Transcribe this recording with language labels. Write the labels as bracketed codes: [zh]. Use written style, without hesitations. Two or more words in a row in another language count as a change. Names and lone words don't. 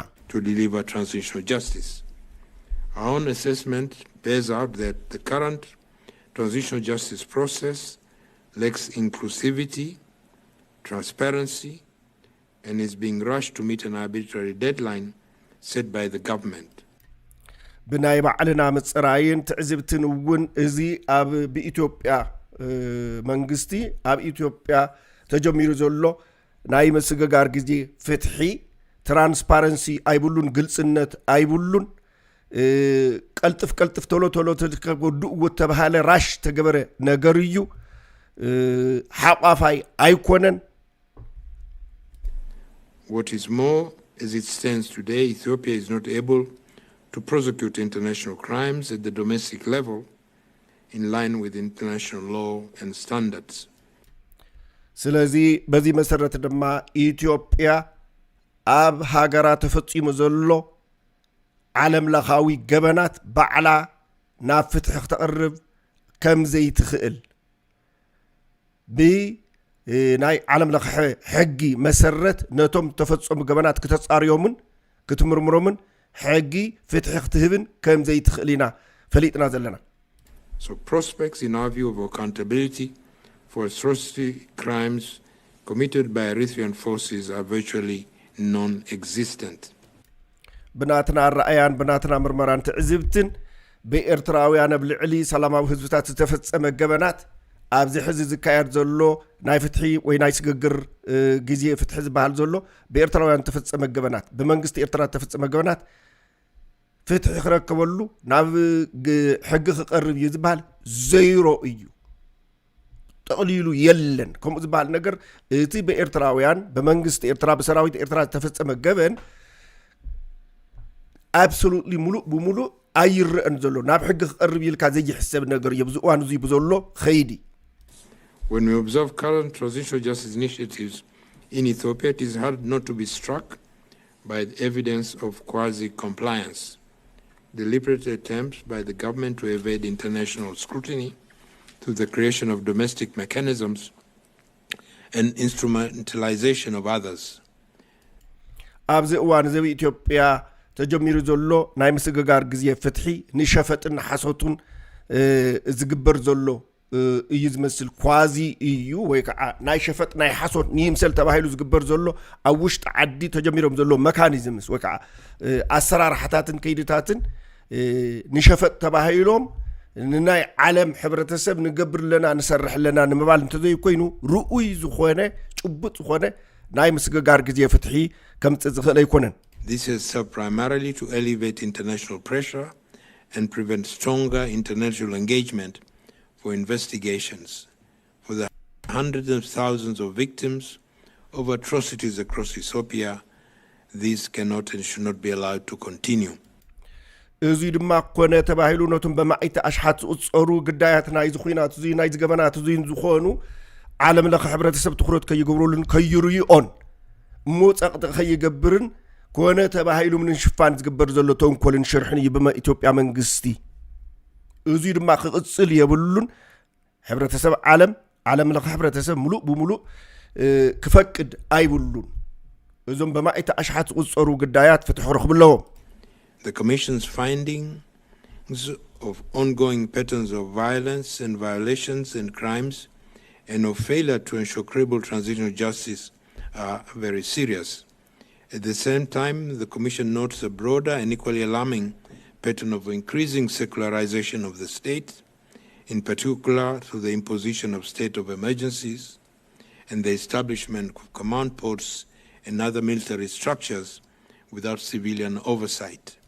[en] To deliver transitional justice. Our own assessment bears out that the current transitional justice process lacks inclusivity, transparency, and is being rushed to meet an arbitrary deadline set by the government. [ti] ብናይ ባዕልና ምፅራይን ትዕዝብትን እውን እዚ ኣብ ብኢትዮጵያ መንግስቲ ኣብ ኢትዮጵያ ተጀሚሩ ዘሎ ናይ ምስግጋር ጊዜ ፍትሒ ትራንስፓረንሲ ኣይብሉን፣ ግልጽነት ኣይብሉን። ቀልጥፍ ቶሎ ተገድኡ ተባሃለ ራሽ ተገበረ ነገር እዩ። ሓቋፋይ ኣይኮነን። [en] What is more, as it stands today, Ethiopia is not able to prosecute international crimes at the domestic level in line with international law and standards. [ti] ስለዚ በዚህ መሰረት ድማ ኢትዮጵያ ኣብ ሃገራ ተፈጺሙ ዘሎ ዓለም ለኻዊ ገበናት ባዕላ ናብ ፍትሒ ክተቕርብ ከም ዘይትኽእል ናይ ዓለም ለኸ ሕጊ መሰረት ነቶም ተፈጸሙ ገበናት ክተጻርዮምን ክትምርምሮምን ሕጊ ፍትሒ ክትህብን ከም ዘይትኽእል ኢና ፈሊጥና ዘለና። [en] So prospects in our view of accountability for atrocity crimes committed by Eritrean forces are virtually non-existent. [ti] ብናትና ራእያን ብናትና ምርመራን ትዕዝብትን ብኤርትራውያን ኣብ ልዕሊ ሰላማዊ ህዝብታት ዝተፈጸመ ገበናት ኣብዚ ሕዚ ዝካየድ ዘሎ ናይ ፍትሒ ወይ ናይ ስግግር ጊዜ ፍትሒ ዝበሃል ዘሎ ብኤርትራውያን ተፈጸመ ገበናት ብመንግስቲ ኤርትራ ተፈጸመ ገበናት ፍትሒ ክረከበሉ ናብ ሕጊ ክቐርብ እዩ ዝበሃል ዘይሮ እዩ። ጠቕሊሉ የለን ከምኡ ዝበሃል ነገር እቲ ብኤርትራውያን ብመንግስቲ ኤርትራ ብሰራዊት ኤርትራ ተፈጸመ ገበን absolutely ሙሉእ ብሙሉእ ኣይርአን ዘሎ ናብ ሕጊ ክቐርብ ኢልካ ዘይሕሰብ ነገር እዩ። ኣብዚ እዋን እዚ ብዘሎ ኸይዲ [en] When we observe current transitional justice initiatives in Ethiopia, it is hard not to be struck by the evidence of quasi-compliance, deliberate attempts by the government to evade international scrutiny through the creation of domestic mechanisms and instrumentalization of others. [ti] ኣብዚ እዋን እዚ ኢትዮጵያ ተጀሚሩ ዘሎ ናይ ምስግጋር ጊዜ ፍትሒ ንሸፈጥን ሓሶቱን ዝግበር ዘሎ እዩ ዝመስል ኳዚ እዩ ወይ ከዓ ናይ ሸፈጥ ናይ ሓሶት ንይምሰል ተባሂሉ ዝግበር ዘሎ ኣብ ውሽጢ ዓዲ ተጀሚሮም ዘሎ መካኒዝምስ ወይ ከዓ ኣሰራርሓታትን ከይድታትን ንሸፈጥ ተባሂሎም ንናይ ዓለም ሕብረተሰብ ንገብር ለና ንሰርሕ ለና ንምባል እንተዘይ ኮይኑ ርኡይ ዝኾነ ጭቡጥ ዝኾነ ናይ ምስግጋር ግዜ ፍትሒ ከምጽእ ዝኽእል ኣይኮነን [en] This is served primarily to elevate international pressure and prevent stronger international engagement for investigations for the hundreds of thousands of victims of atrocities across Ethiopia. These cannot and should not be allowed to continue. [ti] እዚ ድማ ኮነ ተባሂሉ ነቱም በማይተ አሽሓት ዝጽሩ ግዳያት ናይ ዝኹናት እዚ ናይ ዝገበናት እዚ ዝኾኑ ዓለም ለኸ ሕብረተሰብ ትኩረት ከይገብሩልን ከይርዩኦን ሞጸቅጥ ከይገብርን ኮነ ተባሂሉ ምን ሽፋን ዝግበር ዘሎ ተንኮልን ሽርሕን ይብመ ኢትዮጵያ መንግስቲ እዚ ድማ ክቅጽል የብሉን ሕብረተሰብ ዓለም ለኸ ሕብረተሰብ ሙሉእ ብሙሉእ ክፈቅድ አይብሉን እዞም በማይተ አሽሓት ዝጽሩ ግዳያት ፍትሕ ረኽብለዎም [en] The Commission's findings of ongoing patterns of violence and violations and crimes and of failure to ensure credible transitional justice are very serious. At the same time, the Commission notes a broader and equally alarming pattern of increasing secularization of the state, in particular through the imposition of state of emergencies and the establishment of command posts and other military structures without civilian oversight.